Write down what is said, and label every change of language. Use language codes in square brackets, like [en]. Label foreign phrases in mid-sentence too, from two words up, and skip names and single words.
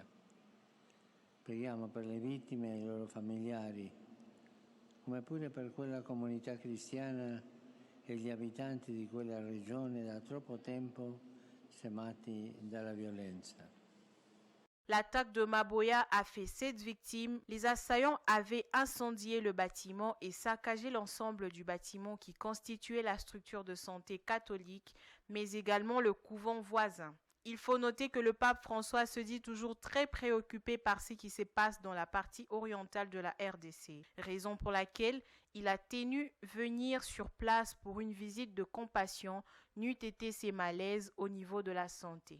[it] Preghiamo per le vittime e i loro familiari, come pure per quella comunità cristiana e gli abitanti di quella regione da troppo tempo semati dalla violenza. [fr] L'attaque de Maboya a fait 7 victimes. Les assaillants avaient incendié le bâtiment et saccagé l'ensemble du bâtiment qui constituait la structure de santé catholique, mais également le couvent voisin. Il faut noter que le pape François se dit toujours très préoccupé par ce qui se passe dans la partie orientale de la RDC, raison pour laquelle il a tenu venir sur place pour une visite de compassion, n'eût été ses malaises au niveau de la santé.